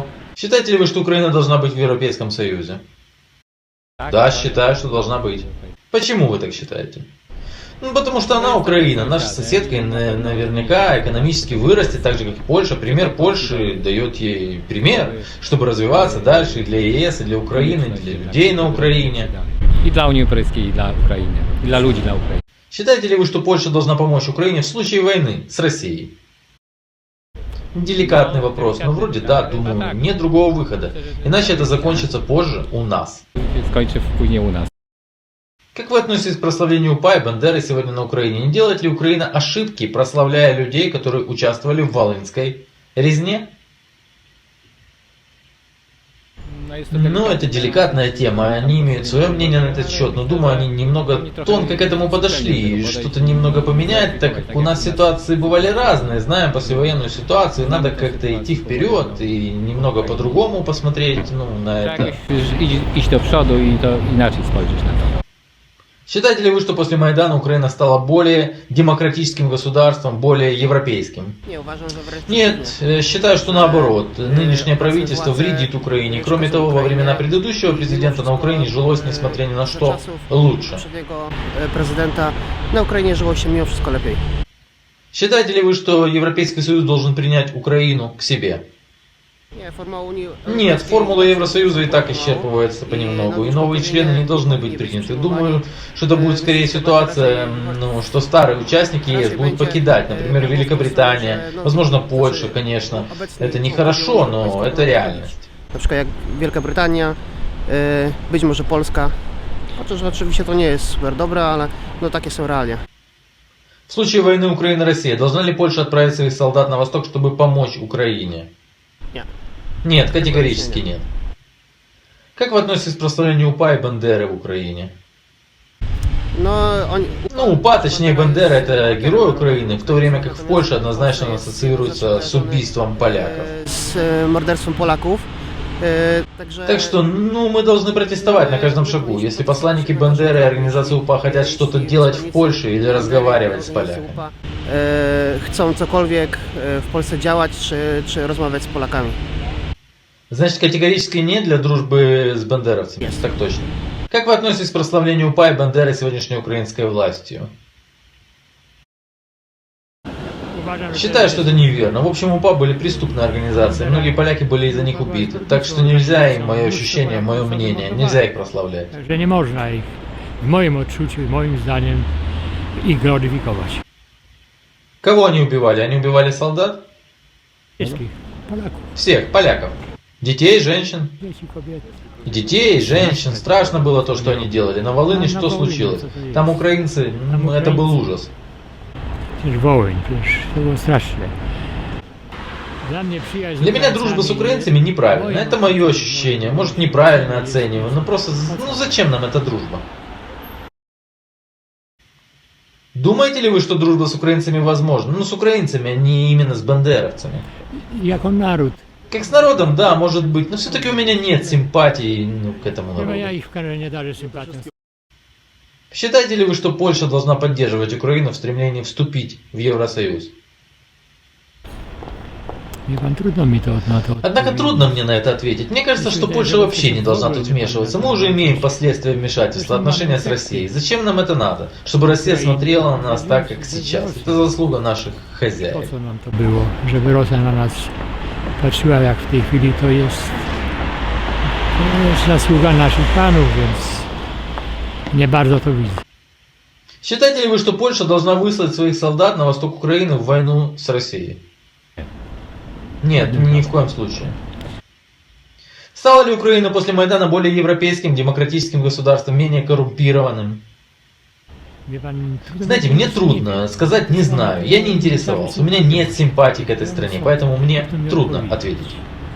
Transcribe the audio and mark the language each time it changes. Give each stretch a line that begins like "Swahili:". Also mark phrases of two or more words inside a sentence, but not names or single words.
Russian: Считаете ли вы, что Украина должна быть в Европейском Союзе? Да, считаю, что должна быть. Почему вы так считаете? Ну, потому что она Украина, наша соседка, и наверняка экономически вырастет, так же, как и Польша. Пример Польши дает ей пример, чтобы развиваться дальше и для ЕС, и для Украины, и для людей на Украине.
Polish: I dla Unii Europejskiej, i dla Ukrainy, i dla ludzi na Ukrainie.
Russian: Считаете ли вы, что Польша должна помочь Украине в случае войны с Россией? Деликатный вопрос, но вроде да, думаю, нет другого выхода. Иначе это закончится позже у нас.
Polish: Skończy później u nas.
Russian: Как вы относитесь к прославлению УПА и Бандеры сегодня на Украине? Не делает ли Украина ошибки, прославляя людей, которые участвовали в Волынской резне? Ну, это деликатная тема, они имеют свое мнение на этот счет, но думаю, они немного тонко к этому подошли, и что-то немного поменять, так как у нас ситуации бывали разные, знаем послевоенную ситуацию, надо как-то идти вперед и немного по-другому посмотреть на это.
Polish: Iść do przodu i to inaczej spojrzeć na to.
Russian: Считаете ли вы, что после Майдана Украина стала более демократическим государством, более европейским? Нет, считаю, что наоборот. Нынешнее правительство вредит Украине. Кроме того, во времена предыдущего президента на Украине жилось, несмотря ни на что, лучше. Президента на Украине жилось
Polish: mimo wszystko lepiej.
Russian: Считаете ли вы, что Европейский Союз должен принять Украину к себе? Нет, формула Евросоюза и так исчерпывается понемногу, и новые члены не должны быть приняты. Думаю, что это будет скорее ситуация, что старые участники ЕС будут покидать, например, Великобритания, возможно, Польша, конечно. Это нехорошо, но это реальность.
Polish: Na przykład jak Wielka Brytania, być może Polska. Chociaż oczywiście to nie jest super dobre, ale no takie są realia.
Russian: В случае войны Украина-Россия, должна ли Польша отправить своих солдат на восток, чтобы помочь Украине? Нет. Нет, категорически нет. Как вы относитесь к прославлению УПА и Бандеры в Украине? УПА, точнее Бандера, это герой Украины, в то время как в Польше однозначно ассоциируется с убийством поляков.
Polish: С morderstwem Polaków.
Russian: Так что, мы должны протестовать на каждом шагу. Если посланники Бандеры и организации УПА хотят что-то делать в Польше или разговаривать с поляками.
Polish: Chcą cokolwiek w Polsce działać, czy rozmawiać z Polakami.
Russian: Значит, категорически нет для дружбы с бандеровцами? Yes. Так точно. Как вы относитесь к прославлению УПА и Бандеры сегодняшней украинской властью? Считаю, что это неверно. В общем, УПА были преступные организации. Многие поляки были из-за них убиты. Так что нельзя им, мое ощущение, мое мнение, нельзя их прославлять.
Polish: Że nie można ich, w moim odczuciu, moim zdaniem, ich gloryfikować.
Russian: Кого они убивали? Они убивали солдат?
Polish: Wszystkich Polaków,
Russian: Всех, поляков. Детей, женщин.
Polish: dzieci, kobiety.
Russian: И детей, и женщин. Страшно было то, что они делали. На Волыни что случилось? Там украинцы, это был ужас.
Polish: Przecież Wołyń, przecież to było straszne. Dla mnie przyjaźń
Russian: Для меня дружба с украинцами неправильна. Это мое ощущение. Может, неправильно оцениваю. Но просто, зачем нам эта дружба? Думаете ли вы, что дружба с украинцами возможна? Ну, с украинцами, а не именно с бандеровцами.
Polish: Jako naród.
Russian: Как с народом, да, может быть. Но все-таки у меня нет симпатии к этому
Polish: Chyba ja
Russian: народу.
Polish: ich w Kanale nie darzę sympatią.
Russian: Считаете ли вы, что Польша должна поддерживать Украину в стремлении вступить в Евросоюз?
Polish: Wie pan, trudno mi to na to
Russian: Однако
Polish: odpowiedzieć.
Russian: трудно мне на это ответить. Мне кажется, что Польша вообще не должна тут вмешиваться. Мы уже имеем последствия вмешательства, отношения с Россией. Зачем нам это надо? Чтобы Россия смотрела на нас так, как сейчас. Это заслуга наших
Polish: Po
Russian: хозяев.
Polish: co nam to było? Żeby Rosja na nas patrzyła jak w tej chwili, to jest zasługa naszych panów, więc nie bardzo to widzę.
Russian: Считаете ли вы, что Польша должна выслать своих солдат на восток Украины в войну с Россией? Нет, ни в коем случае. Стала ли Украина после Майдана более европейским, демократическим государством, менее коррумпированным?
Polish: Wie pan, trudno
Russian: Знаете,
Polish: mi
Russian: мне
Polish: powiedzieć,
Russian: трудно сказать, не знаю. Я не интересовался. У меня нет симпатии к этой стране, поэтому мне трудно ответить.